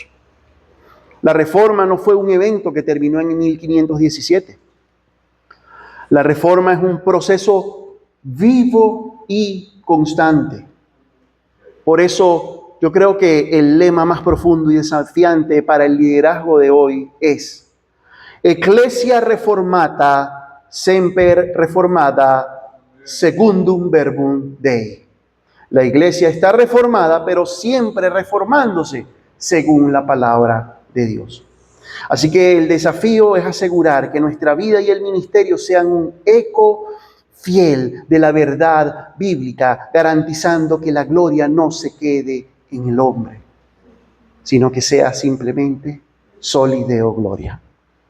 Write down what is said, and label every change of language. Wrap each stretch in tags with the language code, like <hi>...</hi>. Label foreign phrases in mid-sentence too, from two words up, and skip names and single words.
<es>La Reforma no fue un evento que terminó en 1517. La Reforma es un proceso vivo y constante. Por eso yo creo que el lema más profundo y desafiante para el liderazgo de hoy es:</es> <la>Ecclesia reformata semper reformata secundum verbum Dei.</la> <es>La iglesia está reformada, pero siempre reformándose según la palabra de Dios. Así que el desafío es asegurar que nuestra vida y el ministerio sean un eco fiel de la verdad bíblica, garantizando que la gloria no se quede en el hombre, sino que sea simplemente</es> <la>Sol y Deo Gloria.</la>